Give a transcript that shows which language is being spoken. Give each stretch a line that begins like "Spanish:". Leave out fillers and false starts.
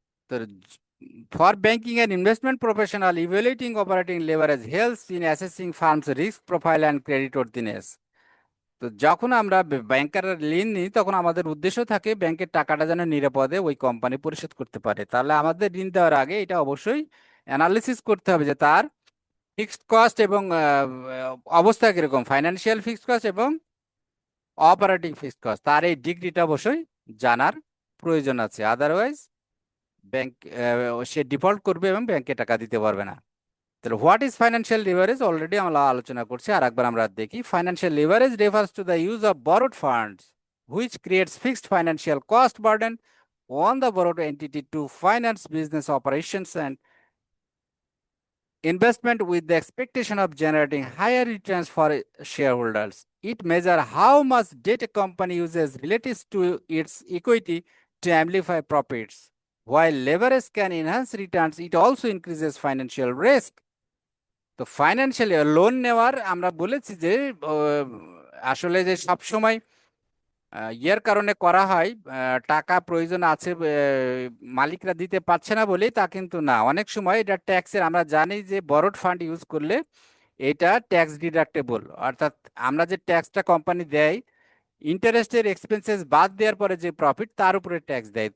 Bangla: তো
English: for banking and investment professional, evaluating operating leverage helps in assessing firms' risk profile and creditworthiness.
Bangla: তো যখন আমরা ব্যাংকের ঋণ নিই, তখন আমাদের উদ্দেশ্য থাকে ব্যাংকের টাকাটা যেন নিরাপদে ওই কোম্পানি পরিশোধ করতে পারে। তাহলে আমাদের ঋণ দেওয়ার আগে এটা অবশ্যই অ্যানালিসিস করতে হবে যে তার ফিক্সড কস্ট এবং অবস্থা কিরকম, ফাইন্যান্সিয়াল ফিক্সড কস্ট এবং অপারেটিং ফিক্সড কস্ট, তার এই ডিগ্রিটা অবশ্যই জানার প্রয়োজন আছে। আদারওয়াইজ ব্যাংক সে ডিফল্ট করবে এবং ব্যাংকে টাকা দিতে পারবে না। তাহলে
English: what is financial leverage
Bangla: already আমরা আলোচনা করছি, আর একবার আমরা দেখি।
English: Financial leverage refers to the use of borrowed funds which creates fixed financial cost burden on the borrowed entity to finance business operations and investment with the expectation of generating higher returns for shareholders. It measures how much debt a company uses relative to its equity to amplify profits. While leverage can enhance returns, it also increases financial risk.
Bangla: তো financial loan নেওয়ার আমরা বলেছি যে আসলে যে সব সময় ইয়ের কারণে করা হয়, টাকা প্রয়োজন আছে, মালিকরা দিতে পারছে না বলেই তা কিন্তু না। অনেক সময় এটা ট্যাক্সের, আমরা জানি যে বরোড ফান্ড ইউজ করলে এটা ট্যাক্স ডিডাক্টেবল, অর্থাৎ আমরা যে ট্যাক্সটা কোম্পানি দেয়, ইন্টারেস্টের এক্সপেন্সেস বাদ দেওয়ার পরে যে প্রফিট, তার উপরে ট্যাক্স দেয়।